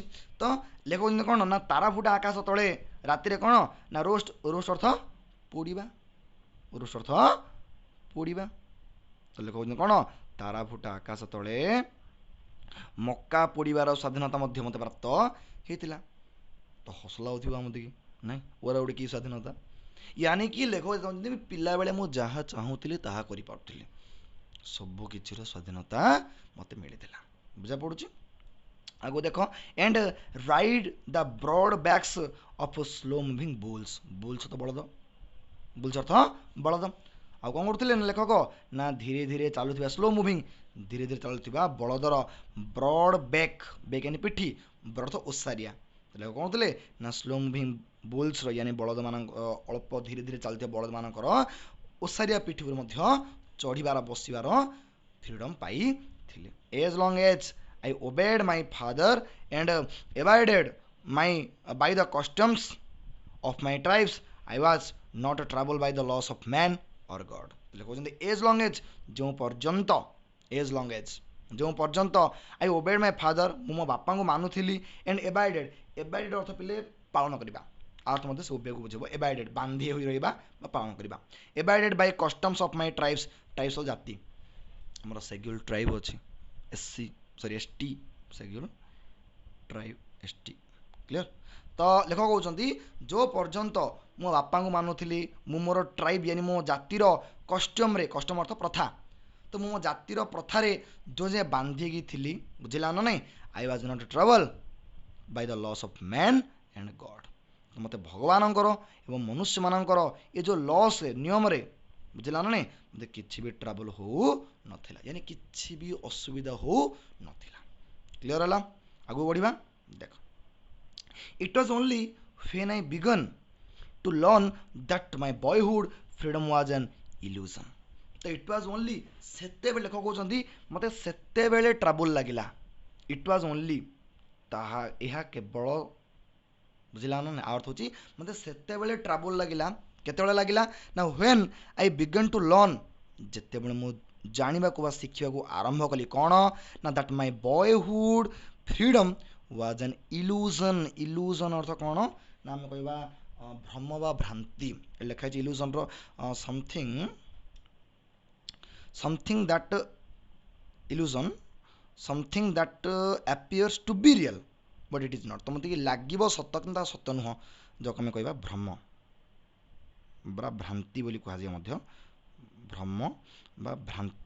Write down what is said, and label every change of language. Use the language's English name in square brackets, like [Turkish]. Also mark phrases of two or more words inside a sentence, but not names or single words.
[Odia] ତ ଲେଖୁଛନ୍ତି କ'ଣ ନା, ତାରା ଫୁଟା ଆକାଶ ତଳେ ରାତିରେ କ'ଣ ନା ରୋଷ୍ଟ ଅର୍ଥ ପୋଡ଼ିବା, ତ ଲେଖୁଛନ୍ତି କ'ଣ, ତାରା ଫୁଟା ଆକାଶ ତଳେ ମକା ପୋଡ଼ିବାର ସ୍ୱାଧୀନତା ମଧ୍ୟ ମୋତେ ପ୍ରାପ୍ତ ହେଇଥିଲା। ତ ହସ ଲାଗୁଥିବ ଆମ ଦିକି, ନାଇଁ, ଓରା ଗୋଟେ କି ସ୍ୱାଧୀନତା, [Hindi] यानी कि [Odia] ଲେଖକ ଚାହୁଁଛନ୍ତି ପିଲାବେଳେ ମୁଁ ଯାହା ଚାହୁଁଥିଲି ତାହା କରିପାରୁଥିଲି, ସବୁ କିଛିର ସ୍ୱାଧୀନତା ମୋତେ ମିଳିଥିଲା। ବୁଝା ପଡ଼ୁଛି? ଆଗକୁ ଦେଖ, [English] and ride the broad backs of slow moving bulls. [Odia] ବୁଲ୍ସ ତ ବଳଦ, ବୁଲ୍ସ ଅର୍ଥ ବଳଦ। ଆଉ କ'ଣ କରୁଥିଲେ ନା ଲେଖକ, ନା ଧୀରେ ଧୀରେ ଚାଲୁଥିବା, [English] slow moving, [Odia] ଧୀରେ ଧୀରେ ଚାଲୁଥିବା ବଳଦର [English] broad back [Odia] यानी ପିଠି, ବ୍ରଡ୍ ଓସାରିଆ, ଲେଖକ କ'ଣ କରୁଥିଲେ ନା [English] slow moving [Odia] ବୁଲ୍ସର यानी ବଳଦମାନଙ୍କ, ଅଳ୍ପ ଧୀରେ ଧୀରେ ଚାଲୁଥିବା ବଳଦମାନଙ୍କର ଓସାରିଆ ପିଠି ଉପରେ ମଧ୍ୟ ଚଢ଼ିବାର, ବସିବାର ଫ୍ରିଡମ୍ ପାଇଥିଲେ। [English] as long as I obeyed my father and abided by the customs of my tribes, I was not troubled by the laws of man or God। କହୁଛନ୍ତି as long as, [Odia] ଯେଉଁ ପର୍ଯ୍ୟନ୍ତ [English] I obeyed my father, [Odia] ମୁଁ ମୋ ବାପାଙ୍କୁ ମାନୁଥିଲି, [English] and abided [Odia] ଅର୍ଥ ପିଲେ ପାଳନ କରିବା, ଅର୍ଥ ମଧ୍ୟ ସେ ଉଭୟକୁ ବୁଝିବ। abided ବାନ୍ଧି ହୋଇ ରହିବା ବା ପାଳନ କରିବା। [English] abided by customs of my tribes, [Odia] ଜାତି, ଆମର [English] scheduled tribe [Odia] ଅଛି, [English] ST scheduled tribe, ST, [Odia] କ୍ଲିୟର? ତ ଲେଖକ କହୁଛନ୍ତି ଯେଉଁ ପର୍ଯ୍ୟନ୍ତ ମୋ ବାପାଙ୍କୁ ମାନୁଥିଲି, ମୁଁ ମୋର ଟ୍ରାଇବ୍ यानी ମୋ ଜାତିର କଷ୍ଟମ୍ରେ, କଷ୍ଟମ୍ ଅର୍ଥ ପ୍ରଥା, ତ ମୁଁ ମୋ ଜାତିର ପ୍ରଥାରେ ଯେଉଁ ଯେ ବାନ୍ଧିକି ଥିଲି, ବୁଝିଲା ନା ନାହିଁ, [English] I was not trouble by the laws of man and God. [Odia] ମୋତେ ଭଗବାନଙ୍କର ଏବଂ ମନୁଷ୍ୟମାନଙ୍କର ଏ ଯେଉଁ ଲସ୍ରେ, ନିୟମରେ, ବୁଝିଲା ନା ନାହିଁ, ମୋତେ କିଛି ବି ଟ୍ରାବଲ୍ ହେଉନଥିଲା, यानी କିଛି ବି ଅସୁବିଧା ହେଉନଥିଲା। କ୍ଲିୟର ହେଲା? ଆଗକୁ ବଢ଼ିବା। ଦେଖ, [English] it was only when I began to to learn that my boyhood freedom was an illusion. [Odia] ତ [English] it was only [Odia] ସେତେବେଳେ ଲେଖକ କହୁଛନ୍ତି ମୋତେ ସେତେବେଳେ ଟ୍ରାବୁଲ ଲାଗିଲା, [English] it was only [Odia] ତାହା ଏହା କେବଳ ବୁଝିଲା ନା ଅର୍ଥ ହେଉଛି ମୋତେ ସେତେବେଳେ ଟ୍ରାବୁଲ ଲାଗିଲା, କେତେବେଳେ ଲାଗିଲା ନା [English] when I began to learn [Odia] ଯେତେବେଳେ ମୁଁ ଜାଣିବାକୁ ବା ଶିଖିବାକୁ ଆରମ୍ଭ କଲି କ'ଣ ନା [English] that my boyhood freedom was an illusion. illusion [Odia] ଅର୍ଥ କ'ଣ ନା ଆମେ କହିବା ଭ୍ରମ ବା ଭ୍ରାନ୍ତି, ଲେଖା ହେଇଛି illusionର [English] something that illusion something that appears to be real but it is not. [Odia] ତ ମୋତେ ଲାଗିବ ସତ କିନ୍ତୁ ତାହା ସତ ନୁହଁ, ଯାହାକୁ ଆମେ କହିବା ଭ୍ରମ ବା ଭ୍ରାନ୍ତି ବୋଲି କୁହାଯାଏ ମଧ୍ୟ, ଭ୍ରମ ବା ଭ୍ରାନ୍ତି।